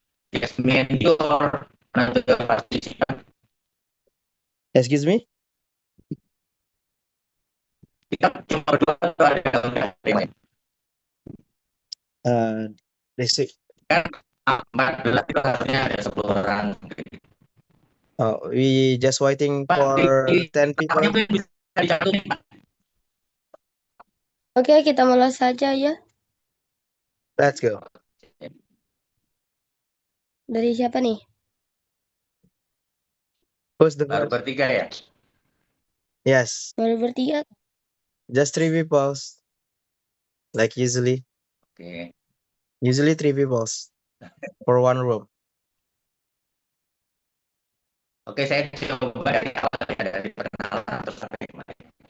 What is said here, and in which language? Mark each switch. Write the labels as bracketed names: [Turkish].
[English] Yes, me and you or another participant. Excuse me? [Indonesian] Kita cuma berdua atau ada yang lain? [English] Basic. [Indonesian] Kan 14 itu harusnya ada 10 orang. [English] Oh, we just waiting for 10 people. [Indonesian] Oke, kita mulai saja ya. [English] Let's go. [Indonesian] Dari siapa nih? [English] Who's the [Indonesian] Baru bertiga ya? [English] Yes. [Indonesian] Baru bertiga. [English] Just 3 people. Like usually. [Indonesian] Oke. [English] Usually 3 people for one room. [Indonesian] Oke, saya coba dari awal ya, dari perkenalan terus sampai kemana.